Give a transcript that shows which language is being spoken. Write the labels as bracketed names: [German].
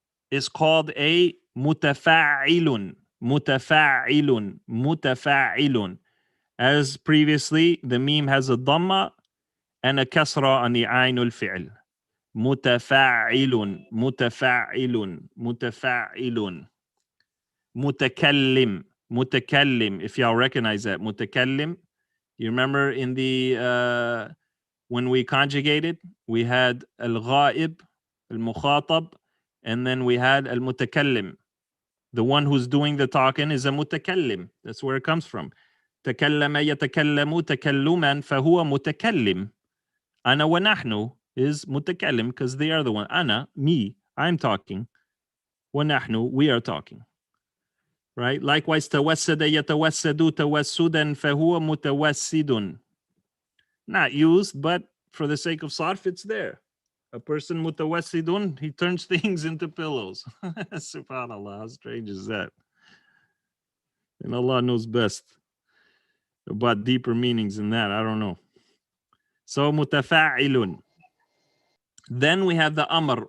[English] is called a mutafa'ilun. Mutafa'ilun. Mutafa'ilun. As previously, the meme has a dhamma and a kasra on the ainul fi'l. [Arabic] متفاعل متفاعل متفاعل متكلم متكلم. [English] If y'all recognize that متكلم, you remember in the when we conjugated, we had الغائب المخاطب, and then we had المتكلم. The one who's doing the talking is a متكلم. That's where it comes from. [Arabic] تكلم يتكلم تكلما فهو متكلم. [English] أنا ونحن is متكلم because they are the one. أنا, me, I'm talking. ونحن, we are talking. Right? Likewise, [Arabic] توسد يتوسد توسدا فهو متوسد. [English] Not used, but for the sake of sarf, it's there. A person mutawassidun, he turns things into pillows. Subhanallah, how strange is that? And Allah knows best about deeper meanings than that. I don't know. So mutafa'ilun. Then we have the amr.